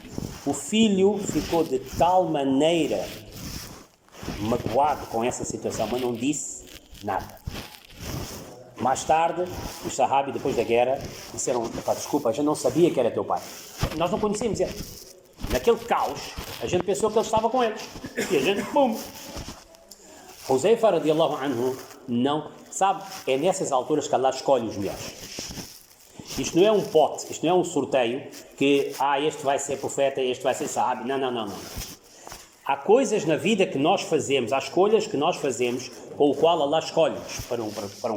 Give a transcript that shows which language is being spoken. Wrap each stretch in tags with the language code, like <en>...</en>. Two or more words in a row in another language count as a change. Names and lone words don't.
<pt>O filho ficou de tal maneira magoado com essa situação, mas não disse nada. Mais tarde, os sahabi, depois da guerra, disseram, desculpa, a gente não sabia que era teu pai. Nós não conhecíamos ele. Naquele caos, a gente pensou que ele estava com eles. E a gente, pum!</pt> <ar>Huzaifa رضي الله عنه,</ar> <pt>não. Sabe, é nessas alturas que Allah escolhe os melhores. Isto não é um pote, isto não é um sorteio que, este vai ser profeta, este vai ser sahabi. Não. Há coisas na vida que nós fazemos, há escolhas que nós fazemos com o qual Allah escolhe-nos para um.</pt>